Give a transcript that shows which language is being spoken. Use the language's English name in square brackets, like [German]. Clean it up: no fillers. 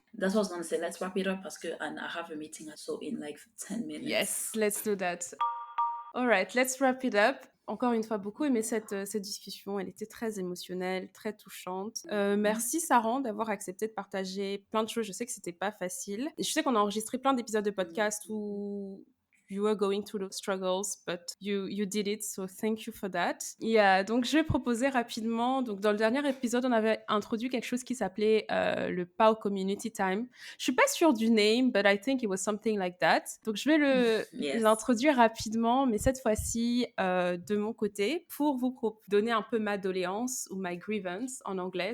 [English] That's what I was gonna say. Let's wrap it up [French] parce que [English] and I have a meeting so in like 10 minutes. Yes, let's do that. All right, let's wrap it up. [French] encore une fois beaucoup aimé cette discussion. Elle était très émotionnelle, très touchante. Mhm. Merci Saran d'avoir accepté de partager plein de choses. Je sais que c'était pas facile. Et je sais qu'on a enregistré plein d'épisodes de podcast Mhm. [English] où you were going through those struggles, but you did it, so thank you for that. [French] Et donc je vais proposer rapidement. Donc dans le dernier épisode, on avait introduit quelque chose qui s'appelait le POW Community Time. Je suis pas sûre du [English] name, but I think it was something like that. [French] Donc je vais [English] Yes. [French] l'introduire rapidement, mais cette fois-ci de mon côté, pour vous donner un peu ma doléance ou [English] my grievance [French] en anglais.